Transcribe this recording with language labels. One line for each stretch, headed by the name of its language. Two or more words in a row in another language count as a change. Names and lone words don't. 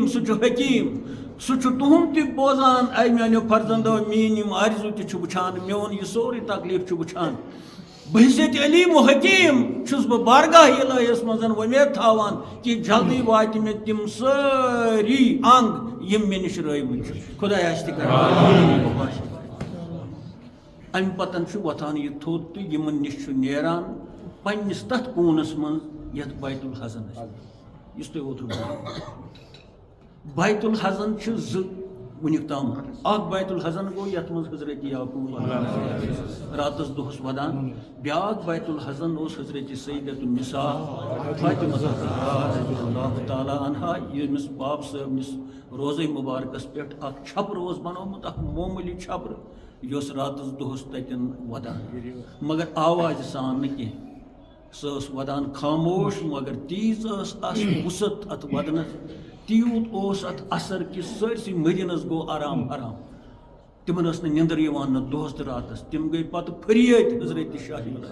Kashmiri: سُہ چھُ حکیٖم سُہ چھُ تُہُنٛد تہِ بوزان اے میانیو فرزندو میٲنۍ یِم آرزوٗ تہِ چھُ وٕچھان میون یہِ سورُے تکلیٖف چھُ وٕچھان بہٕ حیثیت علیم و حکیٖم چھُس بہٕ بارگاہ الہیَس منٛز وۄمید تھاوان کہِ جلدی واتہِ مےٚ تِم سٲری انگ یِم مےٚ نِش رٲومٕتۍ چھِ خۄدایا آسہِ تہِ کران امہِ پتن چھُ وۄتھان یہِ تھوٚد تہٕ یِمن نِش چھُ نیران پننِس تتھ کوٗنس منٛز یتھ بیت الحزن یُس تۄہہِ اوترٕ ووٚنوٕ بیت الحزن چھِ زٕ وٕنیُک تام اکھ بیت الحزن گوٚو یتھ منٛز حضرت یعقوب راتس دۄہس ودان بیاکھ بیت الحزن اوس حضرت سیدۃ النساء فاطمہ
Arabic: رضی اللہ تعالیٰ عنہا
Kashmiri: ییٚمِس باب صٲبنِس روزے مبارکس پٮ۪ٹھ اکھ چھپر اوس بنومُت اکھ معموٗلی چھپر یۄس راتس دۄہس تتٮ۪ن ودان مگر آوازِ سان نہٕ کینٛہہ سۄ ٲس ودان خاموش مگر تیٖژ ٲس وُسعت اتھ ودنس تیوٗت اوس اتھ اثر کہِ سٲرسٕے مدیٖنس گوٚو آرام آرام تمن ٲس نہٕ نِندٕر یِوان نہٕ دۄہس تہٕ راتس تِم گٔے پتہٕ فریٲد حضرت شاہی